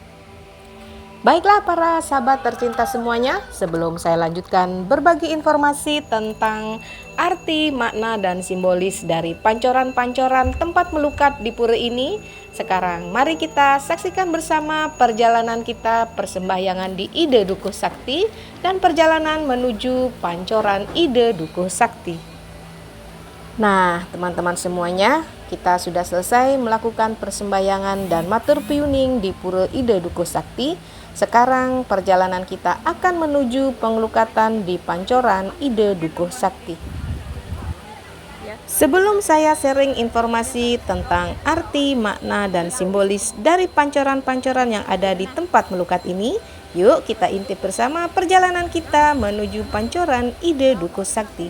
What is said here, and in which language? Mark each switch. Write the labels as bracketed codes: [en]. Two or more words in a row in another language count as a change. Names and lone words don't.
[id] Baiklah para sahabat tercinta semuanya, sebelum saya lanjutkan berbagi informasi tentang arti, makna, dan simbolis dari pancoran-pancoran tempat melukat di pura ini, sekarang mari kita saksikan bersama perjalanan kita persembahyangan di Ida Dukuh Sakti dan perjalanan menuju pancoran Ida Dukuh Sakti. Nah, teman-teman semuanya, kita sudah selesai melakukan persembahyangan dan [ban] matur piuning [id] di Pura Ida Dukuh Sakti. Sekarang perjalanan kita akan menuju pengelukatan di pancoran Ida Dukuh Sakti. Sebelum saya sharing informasi tentang arti, makna, dan simbolis dari pancoran-pancoran yang ada di tempat melukat ini, yuk kita intip bersama perjalanan kita menuju pancoran Ida Dukuh Sakti.